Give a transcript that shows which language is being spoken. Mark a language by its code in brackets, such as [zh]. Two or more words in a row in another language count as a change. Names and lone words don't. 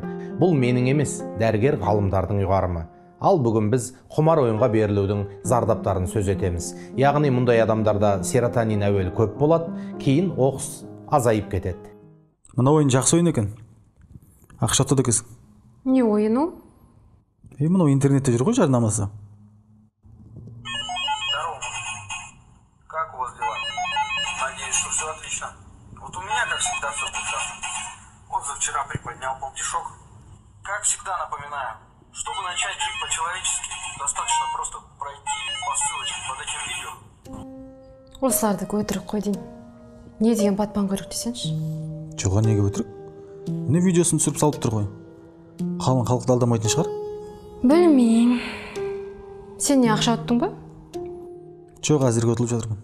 [kk] Бұл менің емес, дәрігер ғалымдардың ұйғарымы. Ал бүгін біз құмар ойынға берілудің зардаптарын сөз етеміз. Яғни мұндай адамдарда серотонин әуелі көп болады, кейін оқыс азайып кетеді. Мына ойын жақсы ойын екен. Ақша ұтады екенсің. Не ойын ол? Мынау интернетте жүр ғой жарнамасы. [ru] Здорово. Как у вас дела? Надеюсь, что все отлично. Вот у меня, как всегда, все прекрасно. Вот за вчера приподнял полтишок. Как всегда напоминаю, чтобы начать жить по-человечески, достаточно просто пройти по ссылочке под этим видео. [kk] Осыларды өтірік қой дейін. Не деген батпан көрік десеңші? Жоға неге өтірік? Не видеосын түсіріп салып тұр ғой. Қалың халықты алдамайтын шығар? Білмеймін. Сен не ақша ұттың ба? Жоқ, әзірге ұтылып жатырмын.